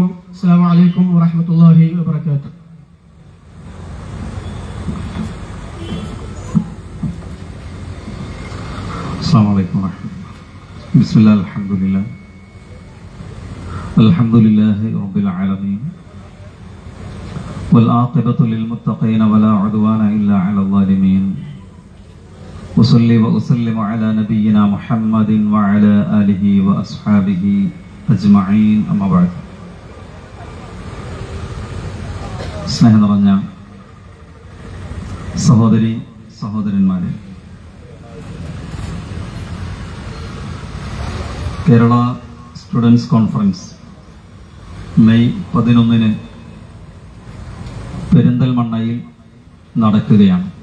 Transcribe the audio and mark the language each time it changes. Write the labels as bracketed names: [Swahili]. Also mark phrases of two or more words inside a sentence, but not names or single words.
[Arabic] السلام عليكم ورحمة الله وبركاته. السلام عليكم ورحمة الله. بسم الله الحمد لله الحمد لله رب العالمين والعاقبة للمتقين ولا عدوان إلا على الظالمين وصلي وأسلم على نبينا محمد وعلى آله وأصحابه أجمعين أما بعد. [Malayalam] സ്നേഹം നിറഞ്ഞ സഹോദരന്മാരെ, കേരള സ്റ്റുഡൻസ് കോൺഫറൻസ് മെയ് 11-ന് പെരിന്തൽമണ്ണയിൽ നടക്കുകയാണ്.